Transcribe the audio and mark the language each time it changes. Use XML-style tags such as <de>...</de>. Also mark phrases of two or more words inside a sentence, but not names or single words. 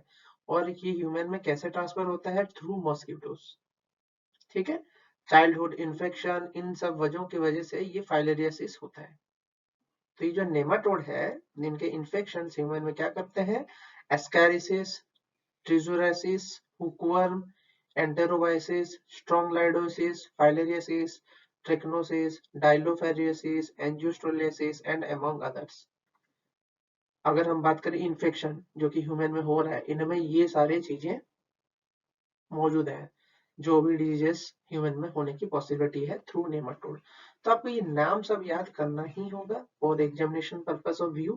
<hi>और ये ह्यूमन में कैसे ट्रांसफर होता है,</hi> <en>through mosquitoes.</en> <hi>ठीक है,</hi> <en>childhood infection,</en> <hi>इन सब वजहों की वजह से ये फाइलेरियासिस होता है। तो ये जो नेमाटोड है, इनके इन्फेक्शन ह्यूमन में क्या करते हैं,</hi> <en>एस्कैरिसिस, trichuriasis, hookworm, enterobiasis, strongyloidosis, filariasis, trichinosis, dilophariosis, angiospermiosis and among others.</en> <hi>अगर हम बात करें इन्फेक्शन जो कि ह्यूमन में हो रहा है, इनमें ये सारी चीजें मौजूद है, जो भी</hi> <en>diseases human</en> <hi>में होने की पॉसिबिलिटी है</hi> <en>through nematode.</en> <hi>तो आपको ये नाम सब याद करना ही होगा</hi> <en>for examination purpose of view.</en>